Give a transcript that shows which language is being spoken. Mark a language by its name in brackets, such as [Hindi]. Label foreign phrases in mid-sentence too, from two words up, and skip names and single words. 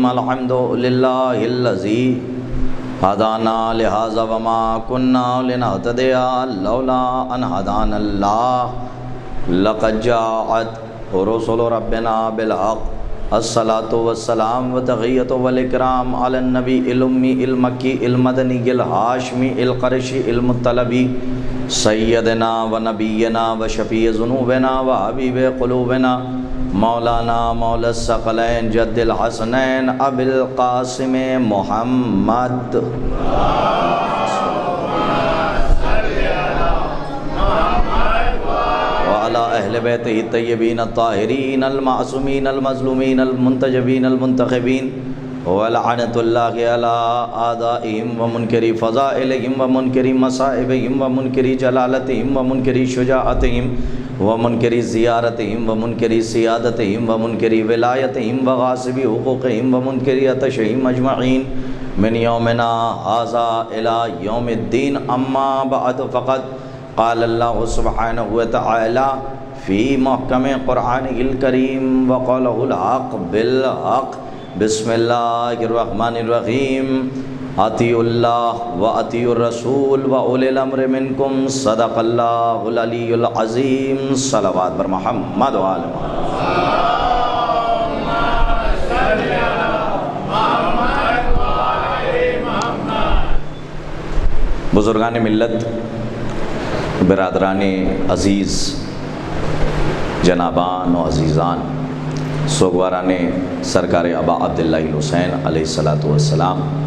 [Arabic] الحمد للہ الذی ہدانا لہذا وما كنا لنہتدی لولا ان ہدانا اللہ لقد جاءت رسل ربنا بالحق۔ الصلاة والسلام وتحیۃ والاکرام علی النبی الأمی المکی المدنی الہاشمی القرشی المطلبی سیدنا و نبینا و شفیع ذنوبنا و حبیب قلوبنا مولانا مولا الثقلین جد الحسنین ابی القاسم محمد وعلى اہل بیتہ الطیبین الطاہرین المعصومین المظلومین المنتجبین المنتخبین ولعنۃ اللہ علی اعدائہم ومنکری فضائلہم ومنکری مصائبہم ومنکری جلالتہم ومنکری شجاعتہم ومنکری زیارتہم ومنکری سیادتہم ومنکری ولایتہم وغاصبی حقوقہم ومنکری عطشہم اجمعین من یومنا ھذا الی یوم الدین۔ اما بعد فقد قال اللہ سبحانہ وتعالی فی محکم قرآنہ الکریم وقالہ الحق بالحق۔ بسم اللہ الرحمن الرحیم۔ اطیعوا اللہ و اطیعوا الرسول و اولی الامر منکم، صدق اللہ العلی العظیم۔ [Persian] صلوات بر محمد و آل محمد۔ [Urdu] بزرگان ملت، برادران عزیز، جنابان و عزیزان، سوگواران سرکار ابا عبداللہ الحسین [Arabic] علیہ السلام،